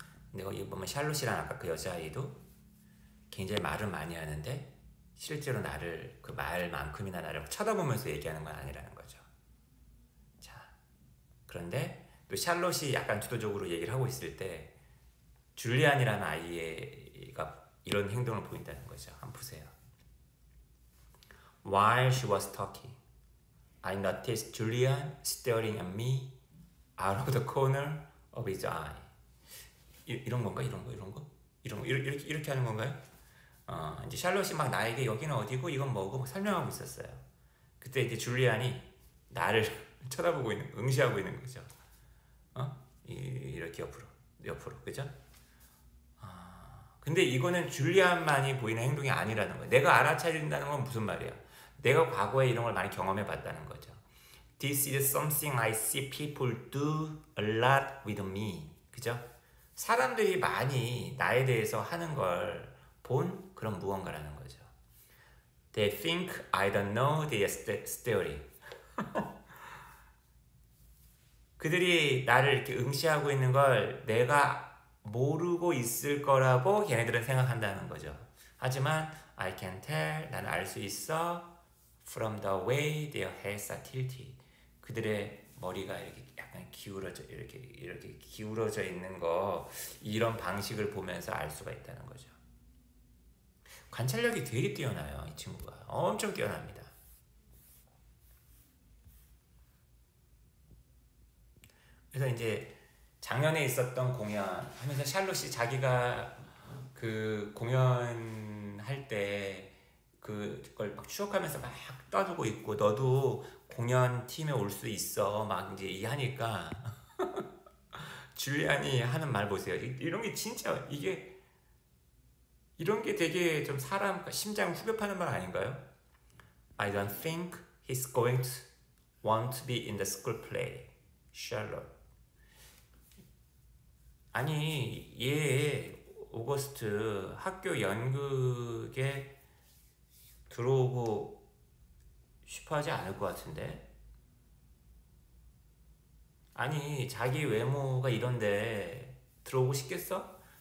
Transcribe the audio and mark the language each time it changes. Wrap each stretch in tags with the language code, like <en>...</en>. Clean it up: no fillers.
<ko>근데 거기 보면 샬롯이랑 아까 그 여자아이도 굉장히 말은 많이 하는데 실제로 나를 그 말만큼이나 나를 쳐다보면서 얘기하는 건 아니라는 거죠. 자, 그런데 또 샬롯이 약간 주도적으로 얘기를 하고 있을 때 줄리안이라는 아이가 이런 행동을 보인다는 거죠. 한번 보세요.</ko> <en>While she was talking, I noticed Julian staring at me out of the corner of his eye.</en> <ko>이런 건가? 이렇게 하는 건가요? 이제 샬롯이 막 나에게 여기는 어디고 이건 뭐고 막 설명하고 있었어요. 그때 이제 줄리안이 나를 쳐다보고 응시하고 있는 거죠. 이렇게 옆으로, 그죠? 근데 이거는 줄리안만이 보이는 행동이 아니라는 거예요. 내가 알아차린다는 건 무슨 말이야? 내가 과거에 이런 걸 많이 경험해 봤다는 거죠.</ko> <en>This is something I see people do a lot with me.</en> <ko>그죠? 사람들이 많이 나에 대해서 하는 걸 본 그런 무언가라는 거죠.</ko> <en>They think I don't know their story.</en> <ko>그들이 나를 이렇게 응시하고 있는 걸 내가 모르고 있을 거라고 걔네들은 생각한다는 거죠. 하지만</ko> <en>I can tell,</en> <ko>나는 알 수 있어,</ko> <en>from the way their heads are tilted.</en> <ko>그들의 머리가 이렇게 약간 이렇게 기울어져 있는 거, 이런 방식을 보면서 알 수가 있다는 거죠. 관찰력이 되게 뛰어나요. 이 친구가 엄청 뛰어납니다. 그래서 이제 작년에 있었던 공연 하면서 샬롯이 자기가 그 공연할 때 그걸 막 추억하면서 막 떠들고 있고, 너도 공연 팀에 올 수 있어 막 이제 얘기하니까 줄리안이 하는 말 보세요. 이런 게 진짜 이런 게 되게 좀 사람 심장 후벼파는 말 아닌가요?</ko> <en>I don't think he's going want to be in the school play. Charlotte.</en> <ko>아니, 얘 오거스트 학교 연극에 들어오고 싶어하지 않을 것 같은데. 아니, 자기 외모가 이런데 들어오고 싶겠어?</ko>